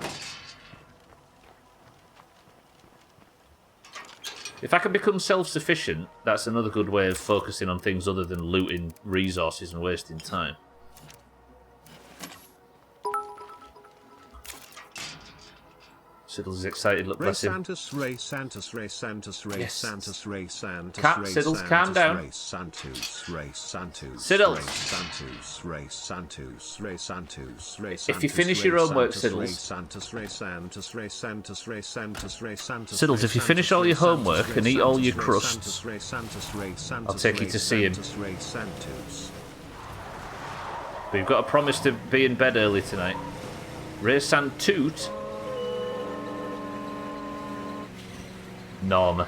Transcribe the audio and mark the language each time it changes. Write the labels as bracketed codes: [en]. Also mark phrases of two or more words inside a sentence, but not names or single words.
[en] If I can become self-sufficient, that's another good way of focusing on things other than looting resources and wasting time. Siddles is excited. Look, bless him. Ray Santos, Ray Santos, Ray Yes. Santos, Ray Santos, Calm, Ray Siddles, Santos, calm down. Ray Santos, Ray Santos, Siddles. Ray Santos, Ray Santos, Ray Santos, Ray Santos. If you finish your own work, Siddles. Ray Santos, Ray Santos, Ray Santos, Ray Santos, Ray Santos. Siddles, if you finish all your homework and eat all your crusts, Ray Santos, Ray Santos, I'll take you to see him. Ray Santos. But you've got a promise to be in bed early tonight. Ray Santoot. Norma.